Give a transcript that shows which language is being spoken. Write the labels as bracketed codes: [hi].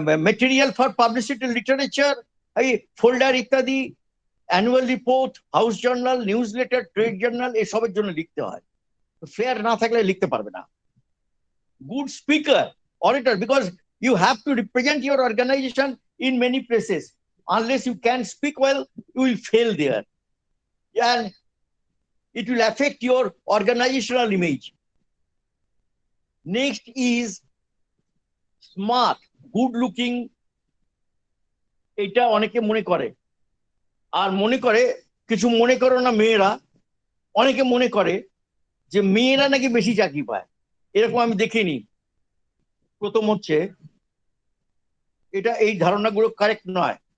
[en] material for publicity, literature, folder ইত্যাদি, annual report, house journal, newsletter, trade journal, [bn] এসবের জন্য লিখতে হয়। ফেয়ার না থাকলে লিখতে পারবে না। [en] Good speaker, orator, because you have to represent your organization in many places. Unless you can speak well, you will fail there, and it will affect your organizational image. Next is smart, good looking. [bn] এটা অনেকে মনে করে, আর মনে করে, কিছু মনে করো না মেয়েরা, অনেকে মনে করে যে মেয়েরা নাকি বেশি চাকরি পায়, এরকম আমি দেখিনি। প্রথম হচ্ছে এটা, এই ধারণাগুলো কারেক্ট নয়।